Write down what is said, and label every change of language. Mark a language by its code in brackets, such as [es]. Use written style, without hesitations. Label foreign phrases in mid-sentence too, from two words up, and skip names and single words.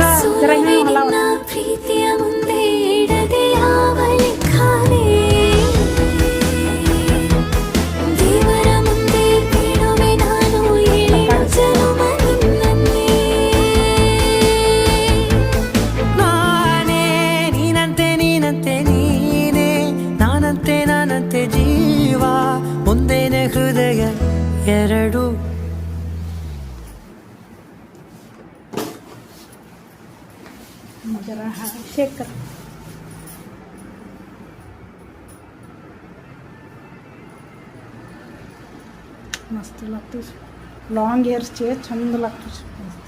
[kn] ಪ್ರೀತಿಯ ಮುಂದೆ ಇಡದೆ ಯಾವ ಲೆಕ್ಕನೇ ದೇವರ ಮುಂದೆ ಬೇಡುವೆ ನಾನು ಏಳು ಜನುಮ ನಿನ್ನನ್ನೇ ನಾನೇ ನೀನಂತೆ ನೀನಂತೆ ನೀನೇ ನಾನಂತೆ ನಾನಂತೆ ಜೀವ ಒಂದೇನೆ ಹೃದಯ ಎರಡು [mr] जरा शेक कर मस्त लागते [en] long hairs [mr] छंद लागतो